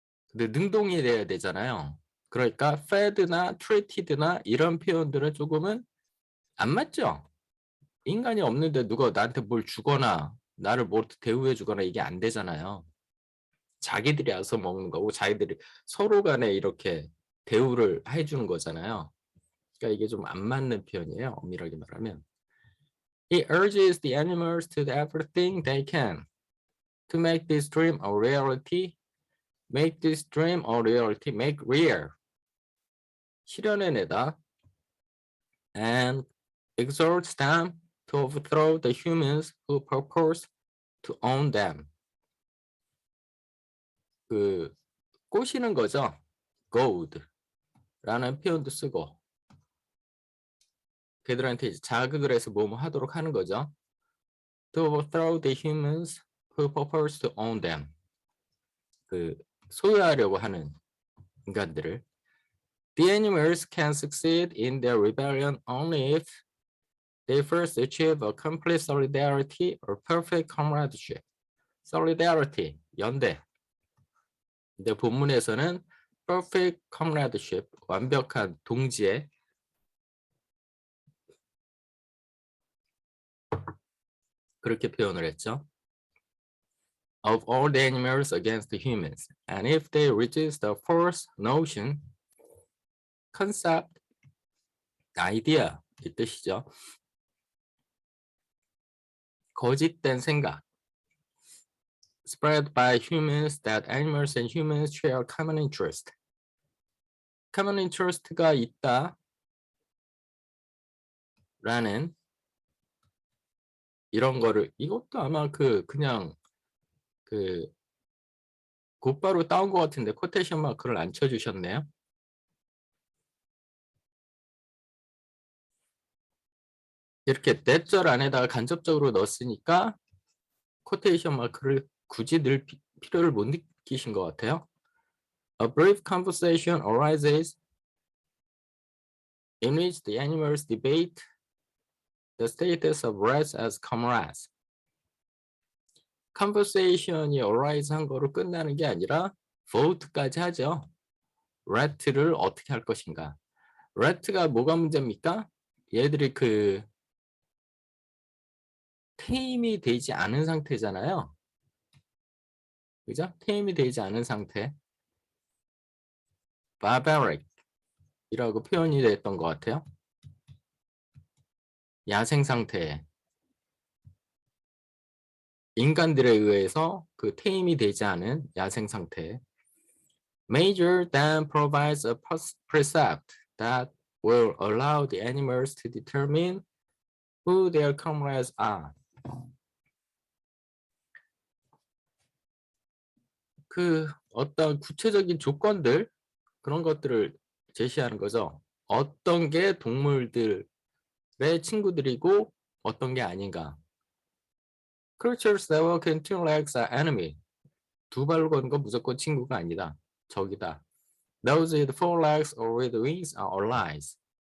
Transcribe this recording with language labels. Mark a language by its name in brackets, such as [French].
[Korean] 근데 능동이 돼야 되잖아요. 그러니까 fed나 treated나 이런 표현들은 조금은 안 맞죠? 인간이 없는데 누가 나한테 뭘 주거나 나를 뭐 대우해 주거나 이게 안 되잖아요. 자기들이 와서 먹는 거고 자기들이 서로 간에 이렇게 대우를 해주는 거잖아요. 그러니까 이게 좀 안 맞는 표현이에요. 엄밀하게 말하면. [English] He urges the animals to do everything they can to make this dream a reality. Make this dream a reality. Make real. 실현해내다. And exhorts them to overthrow the humans who purpose to own them. [Korean] 그 꼬시는 거죠. goad라는 표현도 쓰고 걔들한테 이제 자극을 해서 뭐뭐 하도록 하는 거죠. [English] To overthrow the humans who purpose to own them. [Korean] 그 소유하려고 하는 인간들을. [English] The animals can succeed in their rebellion only if they first achieve a complete solidarity or perfect comradeship. [Korean] Solidarity, 연대. 근데 본문에서는 [English] perfect comradeship, [Korean] 완벽한 동지애. 그렇게 표현을 했죠. [English] Of all the animals against the humans. And if they resist the false notion, concept, idea [Korean] 이 뜻이죠. 거짓된 생각. [English] Spread by humans that animals and humans share common interest. [Korean] common interest가 있다. 라는 이런 거를 이것도 아마 그냥 곧바로 따온 것 같은데 코테이션 마크를 안 쳐주셨네요. 이렇게 넷절 안에다가 간접적으로 넣었으니까 코테이션 마크를 굳이 넣을 필요를 못 느끼신 것 같아요. [English] A brief conversation arises in which the animals debate the status of rats as comrades. [Korean] conversation이 arise 한 거로 끝나는 게 아니라 vote까지 하죠. rat를 어떻게 할 것인가. rat가 뭐가 문제입니까? 얘들이 테임이 되지 않은 상태잖아요. 그죠? 테임이 되지 않은 상태. barbaric 이라고 표현이 됐던 것 같아요. 야생 상태. 인간들에 의해서 테임이 되지 않은 야생 상태. [English] Major then provides a precept that will allow the animals to determine who their comrades are. [Korean] 어떤 구체적인 조건들 그런 것들을 제시하는 거죠. 어떤 게 동물들의 친구들이고 어떤 게 아닌가. [English] Creatures that walk in two legs are enemy. [Korean] 두 발로 걷는 건 무조건 친구가 아니다. 적이다. [English] Those with four legs or with wings are allies.